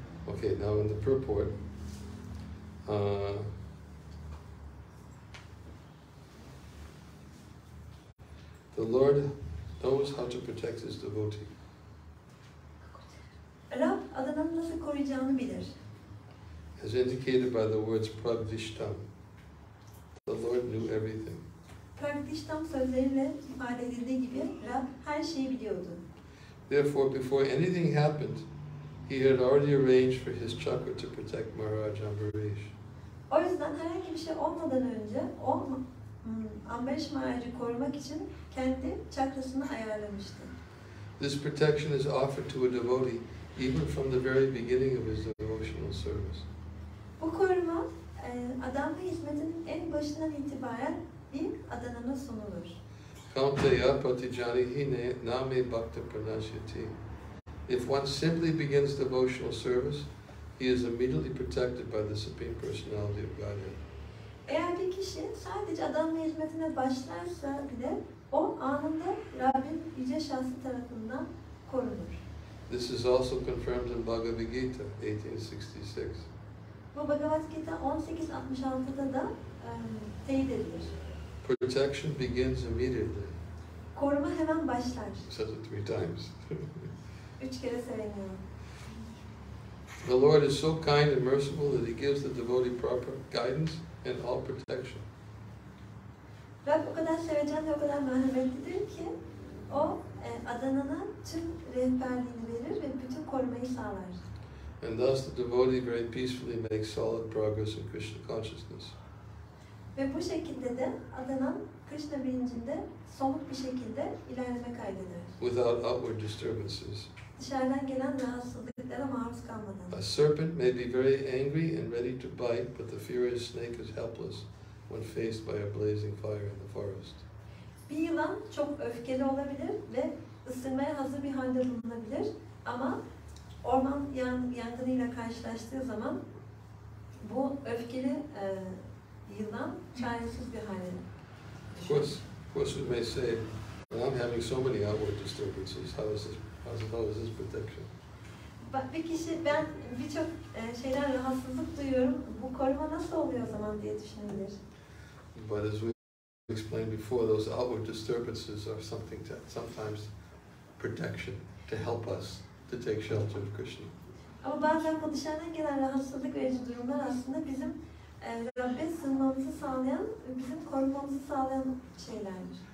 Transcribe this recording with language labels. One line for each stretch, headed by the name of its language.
English: Okay, now in the purport, the Lord knows how to protect his devotee.
Turkish: Rab adananı nasıl koruyacağını bilir.
English: As indicated by the words Pragdishtam, the Lord knew everything.
Turkish: Pragdishtam sözleriyle ifade edildiği gibi Rab her şeyi biliyordu.
English: Therefore, before anything happened, he had already arranged for his chakra to protect Maharaj Ambarish.
Turkish: O yüzden herhangi bir şey olmadan önce o Ambarish Maharaj'ı korumak için kendi çakrasını ayarlamıştı.
English: This protection is offered to a devotee even from the very beginning of his devotional service.
Turkish: Bu koruma adanma hizmetinin en başından itibaren bir adanana sunulur.
Sanskrit: Kaunteya patijanihi name bhakta pranashyati.
English: If one simply begins devotional service, he is immediately protected by the Supreme Personality of Godhead.
Turkish: Eğer bir kişi sadece adanma hizmetine başlarsa bile o anında Rabbin yüce şahsı tarafından korunur.
English: This is also confirmed in Bhagavad-Gita 1866.
Turkish: Bu Bhagavad-Gita 1866'da da teyit edilir.
English: Protection begins immediately.
Turkish: Koruma hemen başlar.
English: Says it 3 times.
Turkish: 3 kere söyleniyor.
English: The Lord is so kind and merciful that he gives the devotee proper guidance and all protection.
Turkish: Rab o kadar sevecen ve o kadar merhametlidir ki o adanana tüm rehberliğini verir ve bütün korumayı sağlar.
English: And thus the devotee very peacefully makes solid progress in Krishna consciousness.
Turkish: Ve bu şekilde de adanan Krishna bilincinde somut bir şekilde ilerleme kaydeder.
English: Without outward disturbances.
Turkish: Dışarıdan gelen rahatsızlıklara maruz kalmadan.
English: A serpent may be very angry and ready to bite, but the furious snake is helpless when faced by a blazing fire in the forest.
Turkish: Bir yılan çok öfkeli olabilir ve ısırmaya hazır bir halde bulunabilir ama orman yangınıyla karşılaştığı zaman bu öfkeli yılan çaresiz bir hale.
English: Of course we may say, well, I'm having so many outward disturbances, how is this protection?
Turkish: Bir kişi, ben birçok şeyden rahatsızlık duyuyorum, bu koruma nasıl oluyor o zaman diye düşünebilir.
English: But as we explained before, those outward disturbances are sometimes protection to help us to take shelter of Krishna.
Turkish: Ama bazen bu dışarıdan gelen rahatsızlık verici durumlar aslında bizim Rabbe sığınmamızı sağlayan, bizim korumamızı sağlayan şeylerdir.